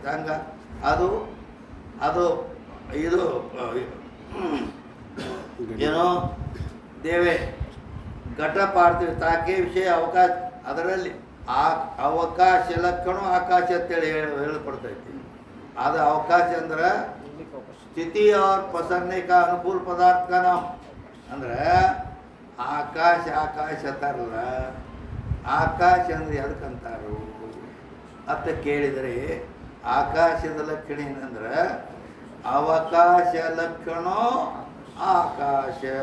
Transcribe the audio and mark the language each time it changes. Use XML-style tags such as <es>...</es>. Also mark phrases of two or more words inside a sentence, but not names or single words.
<kn>ಹಂಗೆ ಅದು ಅದು ಇದು ಏನೋ ದೇವೆ ಘಟ ಪಾರ್ಥಿವ ತಾಕೆ ವಿಷಯ ಅವಕಾಶ, ಅದರಲ್ಲಿ ಅವಕಾಶ ಲಕ್ಷಣ ಆಕಾಶ ಅಂತೇಳಿ ಹೇಳ್ಕೊಡ್ತೈತಿ. ಅದು ಅವಕಾಶ ಅಂದ್ರೆ ಸ್ಥಿತಿ</kn> <hi>और पसरने का अनुकूल पदार्थ का नाम.</hi> <kn>ಅಂದ್ರೆ ಆಕಾಶ ಅಂತಾರಲ್ಲ, ಆಕಾಶ ಅಂದ್ರೆ ಎದಕ್ಕಂತಾರು ಅಂತ ಕೇಳಿದರೆ ಆಕಾಶದ ಲಕ್ಷಣ ಏನಂದ್ರೆ ಅವಕಾಶ ಲಕ್ಷಣ ಆಕಾಶ.</kn>